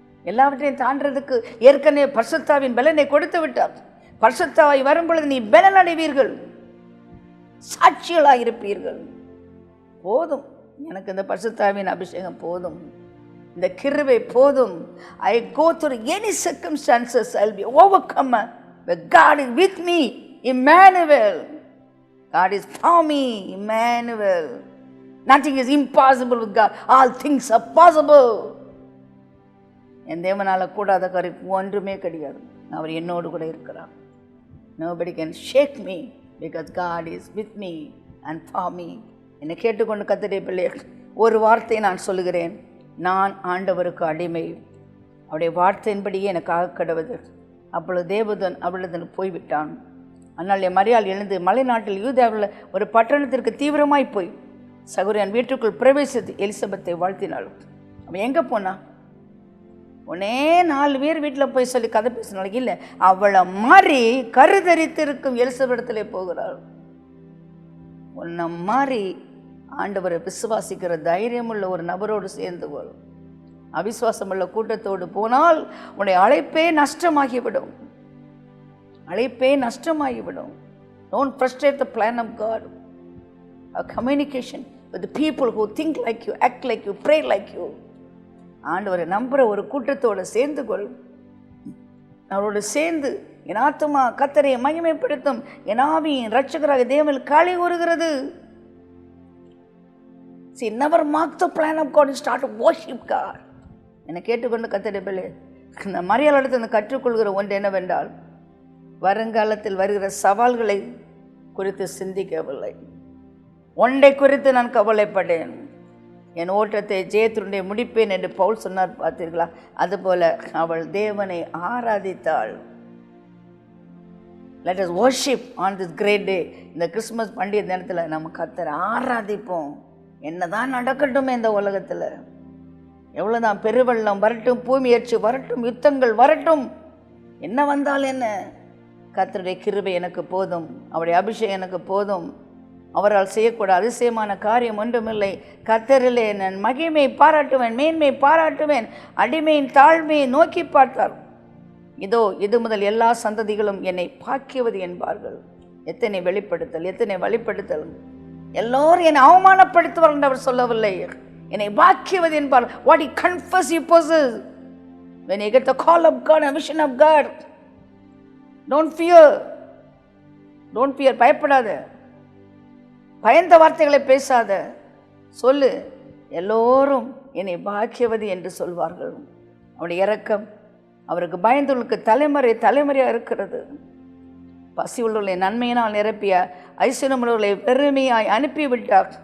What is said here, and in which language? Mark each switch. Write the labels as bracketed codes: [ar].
[ta] எல்லாவற்றையும் தாண்டறதுக்கு ஏற்கனவே பரிசுத்தாவின் பலனை கொடுத்து விட்டார். பரிசுத்தாவை வரும் பொழுது நீ பலன் அடைவீர்கள், சாட்சிகளாக இருப்பீர்கள். போதும், எனக்கு இந்த பரிசுத்தாவின் அபிஷேகம் போதும், இந்த கிருபை போதும். [en] I go through any circumstances, I'll be overcome. But God is with me, Emmanuel. God is for me, Emmanuel. Nothing is impossible with God. All things are possible. [ta] என் தேவனால கூடாத காரியம் ஒன்றுமே கிடையாது. அவர் என்னோடு கூட இருக்கிறார். [en] Nobody can shake me because God is with me and for me. [ta] என்னை கேட்டுக்கொண்டு கர்த்தருடைய பிள்ளைகள், ஒரு வார்த்தை நான் சொல்லுகிறேன். நான் ஆண்டவருக்கு அடிமை, அவருடைய வார்த்தையின்படியே எனக்காக கடவுது. அப்பொழுது தேவதூதன் அவளிடம் போய்விட்டான். அதனால் மரியாள் எழுந்து மலை நாட்டில் யூதாவில் ஒரு பட்டணத்திற்கு தீவிரமாய் போய் சகோதரன் வீட்டுக்குள் பிரவேசித்து எலிசபெத்தை வாழ்த்தினாள். அவன் எங்கே போனா? உடனே 4 பேர் வீட்டில் போய் சொல்லி கதை பேசினாலும் இல்லை, அவளை மாறி கருதரித்திருக்கும் எலிசபெத்திலே போகிறாள். உன்னை மாறி ஆண்டவரை விசுவாசிக்கிற தைரியமுள்ள ஒரு நபரோடு சேர்ந்து கொள்ளும். அவிசுவாசமுள்ள கூட்டத்தோடு போனால் உன்னுடைய அழைப்பே நஷ்டமாகிவிடும். அழைப்பே நஷ்டமாகிவிடும். [en] Don't frustrate the plan of God. A communication with the people who think like you, act like you, pray like you. [ta] ஆண்டவரை நம்புற ஒரு கூட்டத்தோடு சேர்ந்து கொள். அவரோடு சேர்ந்து என் ஆத்துமா கர்த்தரை மகிமைப்படுத்தும், என் ஆவியின் இரட்சகராக தேவனில் களி கூறுகிறது. [en] See, never mark the plan of God and start to worship God. [ta] என்னை கேட்டுக்கொண்டு கர்த்தருடைய பிள்ளை, இந்த மரியாளிடத்தில் கற்றுக்கொள்கிற ஒன்று என்னவென்றால், வருங்காலத்தில் வருகிற சவால்களை குறித்து சிந்திக்கவில்லை. ஒன்றை குறித்து நான் கவலைப்பட்டேன், என் ஓட்டத்தை ஜெயத்தினுடைய முடிப்பேன் என்று பவுல் சொன்னார். பார்த்தீர்களா? அதுபோல அவள் தேவனை ஆராதித்தாள். [en] Let us worship on this great day. [ta] இந்த கிறிஸ்மஸ் பண்டிகை நேரத்தில் நம்ம கர்த்தரை ஆராதிப்போம். என்னதான் நடக்கட்டும் இந்த உலகத்தில், எவ்வளோதான் பெருவெள்ளம் வரட்டும், பூமி எரிச்சு வரட்டும், யுத்தங்கள் வரட்டும், என்ன வந்தால் என்ன, கர்த்தருடைய கிருபை எனக்கு போதும், அவருடைய அபிஷேகம் எனக்கு போதும். அவரால் செய்யக்கூட அதிசயமான காரியம் ஒன்றுமில்லை. கர்த்தரிலே நான் மகிமை பாராட்டுவேன், மேன்மை பாராட்டுவேன். அடிமையின் தாழ்மையை நோக்கி பார்த்தார். இதோ இது முதல் எல்லா சந்ததிகளும் என்னை பாக்கியவது என்பார்கள். எத்தனை வெளிப்படுத்தல், எத்தனை வழிப்படுத்தல். எல்லோரும் என்னை அவமானப்படுத்துவார் என்று அவர் சொல்லவில்லை. என்னை பாக்கியவது என்பார். [en] What he confess he possess. When you get the call of God and vision of God, don't fear. Don't fear. [ta] பயப்படாத, பயந்த வார்த்தைகளை பேசாத, சொல்லு, எல்லோரும் என்னை பாக்கியவது என்று சொல்வார்கள். அவருடைய இரக்கம் அவருக்கு பயந்தவர்களுக்கு தலைமுறை தலைமுறையாக இருக்கிறது. பசி உள்ளவர்களை நன்மையினால் நிரப்பிய ஐஸ்வர்யமுள்ளவர்களை பெருமையாய் அனுப்பிவிட்டார்.